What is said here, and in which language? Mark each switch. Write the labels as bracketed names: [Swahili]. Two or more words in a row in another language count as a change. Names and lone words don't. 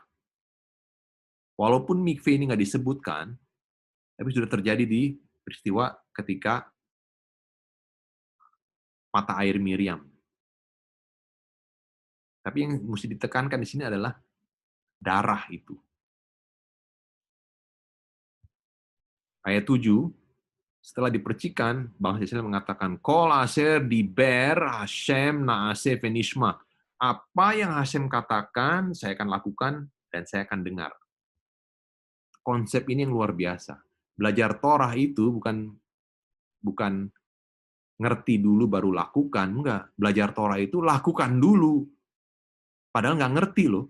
[Indonesian] Walaupun mikveh ini nggak disebutkan, tapi sudah terjadi di peristiwa ketika mata air Miriam. Tapi yang mesti ditekankan di sini adalah darah itu. Ayat 7, setelah dipercikan, bangsa Israel mengatakan, [Hebrew] כל אשר דבר השם נעשה ונשמע. [Indonesian] Apa yang Hashem katakan, saya akan lakukan dan saya akan dengar. Konsep ini yang luar biasa. Belajar Torah itu bukan ngerti dulu baru lakukan, enggak. Belajar Torah itu lakukan dulu. Padahal nggak ngerti loh.